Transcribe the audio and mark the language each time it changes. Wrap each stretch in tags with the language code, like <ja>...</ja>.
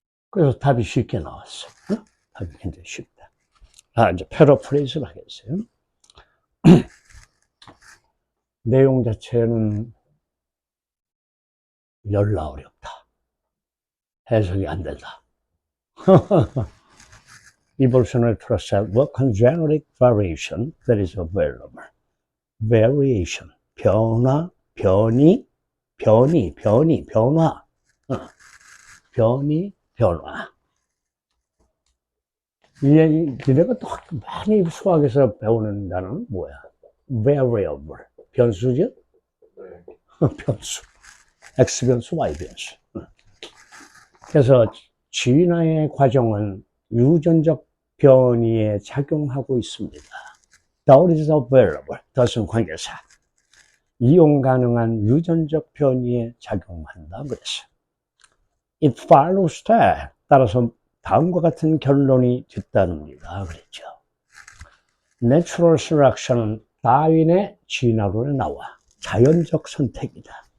<ko>그래서 답이 쉽게 나왔어. 답이 굉장히 쉽다. 이제 패러프레이즈를 하겠어요. 내용 자체는 열나 어렵다. 해석이 안 된다.</ko> <en>Evolutionary process work on genetic variation that is available.</en> <ko>Variation, 변화, 변이, 변화. 변화. 니네가 또 많이 수학에서 배우는 단어는 뭐야? Variable. 변수죠? 변수. X 변수, Y 변수. 그래서 진화의 과정은 유전적 변이에 작용하고 있습니다.</ko> <en>That is available.</en> <ko>닷은 관계사. 이용 가능한 유전적 변이에 작용한다. 그래서</ko> <en>It follows that.</en> <ko>따라서 다음과 같은 결론이 뒤따릅니다. 그랬죠. Natural selection은 다윈의 진화론에 나와. 자연적 선택이다.</ko>